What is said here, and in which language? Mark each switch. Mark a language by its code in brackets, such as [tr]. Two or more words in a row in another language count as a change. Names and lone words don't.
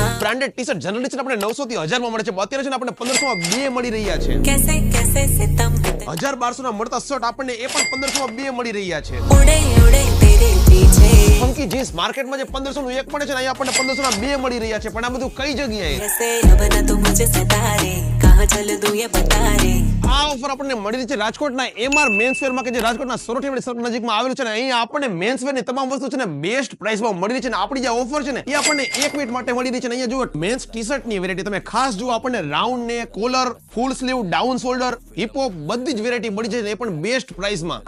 [en] branded T-shirt [gu] જનરલી છે ને આપણે 900 થી 1000 માં મળે છે, અત્યારે છે ને આપણે 1500 માં બે મળી રહ્યા છે. [hi] कैसे कैसे सितम [gu] 1200 ના મળતા શર્ટ આપણને એ પણ 1500 માં બે મળી રહ્યા છે. [hi] उड़े उड़े तेरे पीछे [en] funky jeans [gu] માર્કેટમાં જે 1500 નું એક મળે છે ને અહીંયા આપણને 1500 ના બે મળી રહ્યા છે, પણ આ બધું કઈ જગ્યાએ? [hi] कैसे अब न तू मुझे सता रे कहाँ चल दूं ये बता रे [gu] આ ઓફર આપણને મળી રહી છે રાજકોટના એમઆર મેન્સવેર માં, કે જે રાજકોટના સોરઠીવાડી સર્કલ નજીકમાં આવેલું છે ને અહીંયા આપણને મેન્સવેર ની તમામ વસ્તુ છે ને [en] best priceમાં [gu] મળી રહી છે. ને આપણી જે ઓફર છે ને એ આપણને 1 મિનિટ માટે મળી રહી છે. અહીંયા જુઓ [en] mens T-shirt [gu] ની વેરાયટી તમે ખાસ જુઓ, આપણને રાઉન્ડ ને કોલર, [en] full sleeve, down shoulder, hip hop [gu] બધી જ વેરાયટી મળી જાય, એ પણ [en] best priceમાં.